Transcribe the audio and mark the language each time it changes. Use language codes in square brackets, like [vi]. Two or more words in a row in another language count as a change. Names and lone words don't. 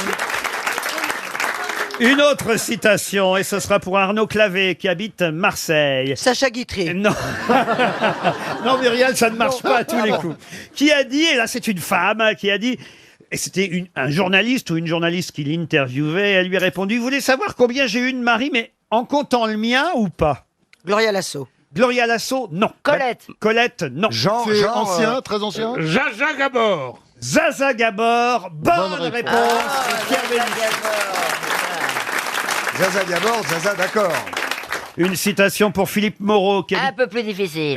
[fr] Une autre citation, et ce sera pour Arnaud Clavé, qui habite Marseille. Sacha Guitry. Non. Non, Muriel, ça ne marche pas à tous les coups. Qui a dit, et là c'est une femme, qui a dit, et c'était un journaliste ou une journaliste qui l'interviewait, elle lui a répondu, vous voulez savoir combien j'ai eu de maris, mais en comptant le mien ou pas? Gloria Lasso. Gloria Lasso, non. Colette. Colette, non. C'est ancien, très ancien. Jaja Gabor. Zaza Gabor, bonne réponse. de Pierre Bénichou. Zaza Gabor, Zaza, d'accord. Une citation pour Philippe Moreau, qui a dit, Un peu plus difficile.